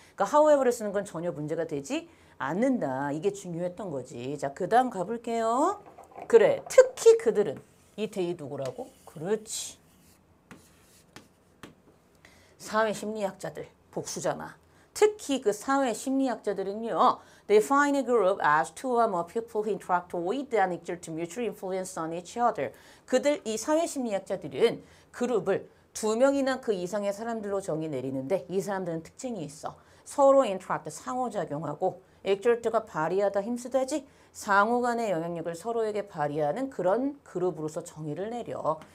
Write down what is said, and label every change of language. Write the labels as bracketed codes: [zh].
[ko] 그러니까 however를 쓰는 건 전혀 문제가 되지 않는다. 이게 중요했던 거지. 자, 그 다음 가볼게요. 그래, 특히 그들은 이 대이 누구라고? 그렇지. 사회심리학자들, 복수잖아. 특히 그 사회심리학자들은요. [en] They find a group as two or more people who interact with and exert mutual influence on each other. [ko] 그들, 이 사회심리학자들은 그룹을 2명이나 그 이상의 사람들로 정의 내리는데 이 사람들은 특징이 있어. 서로 interact, 상호작용하고 exert가 발휘하다, 힘쓰다지 상호 간의 영향력을 서로에게 발휘하는 그런 그룹으로서 정의를 내려.